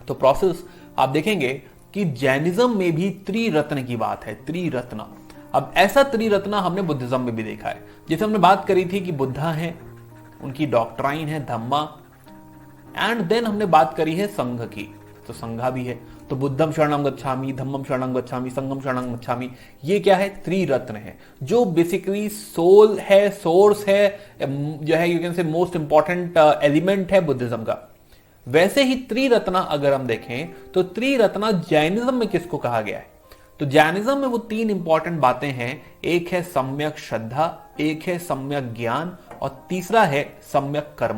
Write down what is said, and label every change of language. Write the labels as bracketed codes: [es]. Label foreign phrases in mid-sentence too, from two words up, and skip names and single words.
[hi] तो प्रोसेस आप देखेंगे कि जैनिज्म में भी त्रिरत्न की बात है, त्रिरत्न। अब ऐसा त्रिरत्न हमने बुद्धिज्म में भी देखा है। जैसे हमने बात करी थी कि बुद्धा है, उनकी डॉक्ट्राइन है धम्मा, [en] and then [hi] हमने बात करी है संघ की, तो संघा भी है। [pi] तो बुद्धम शरणं गच्छामि, धम्मम शरणं गच्छामि, संघम शरणं गच्छामि। [hi] ये क्या है? त्रिरत्न है, जो बेसिकली सोल है, सोर्स है, जो है [en] you can say most important element [hi] है बुद्धिज्म का। वैसे ही त्रिरत्ना अगर हम देखें तो त्रिरत्ना जैनिज्म में किसको कहा गया है? तो जैनिज्म में वो 3 इंपॉर्टेंट बातें हैं। एक है सम्यक श्रद्धा, एक है सम्यक ज्ञान, और तीसरा है सम्यक कर्म।